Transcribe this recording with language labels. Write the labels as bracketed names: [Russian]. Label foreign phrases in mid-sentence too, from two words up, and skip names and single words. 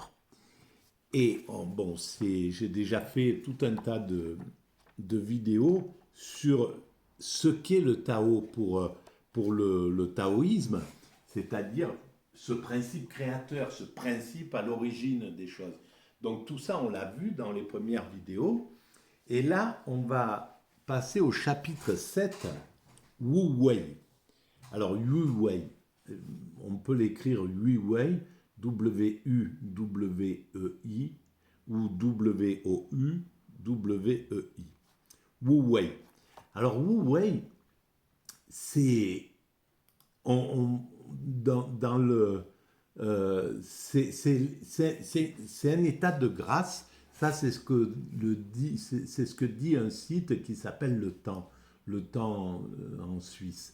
[French] Et bon, j'ai déjà fait tout un tas de vidéos sur ce qu'est le Tao pour le taoïsme, c'est-à-dire ce principe créateur, ce principe à l'origine des choses. Donc tout ça, on l'a vu dans les premières vidéos. Et là, on va passer au chapitre 7, Wu Wei. Alors, Wu Wei, on peut l'écrire Wu Wei, W-U-W-E-I, ou W-O-U-W-E-I. Wu Wei. Alors, Wu Wei, c'est dans le c'est un état de grâce. Ça, c'est ce que c'est ce que dit un site qui s'appelle Le Temps en Suisse.